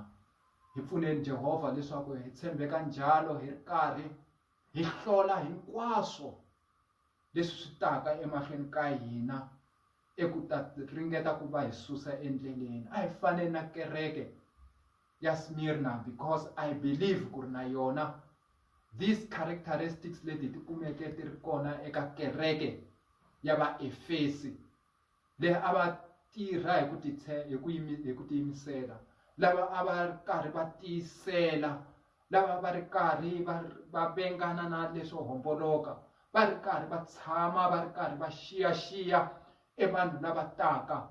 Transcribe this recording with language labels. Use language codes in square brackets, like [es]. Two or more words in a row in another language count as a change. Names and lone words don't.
[ts] Hi pfuneni Jehovah leswaku hi tshembeka njalo hi ri karhi hi hlola hinkwaswo leswi swi taka emahlweni ka hina eku ta ringeta ku va hi susa endleleni. A hi faneni na kereke ya Smyrna, [en] because I believe [ts] ku ri na yona [en] these characteristics [ts] leti ti kumeke ti ri kona eka kereke ya vaEfesi, leyi a va tirha hi ku tiyimisela, lava a va ri karhi va tiyisela, lava va ri karhi va vengana na leswo homboloka, va ri karhi va tshama va ri karhi va xiyaxiya vanhu lava taka.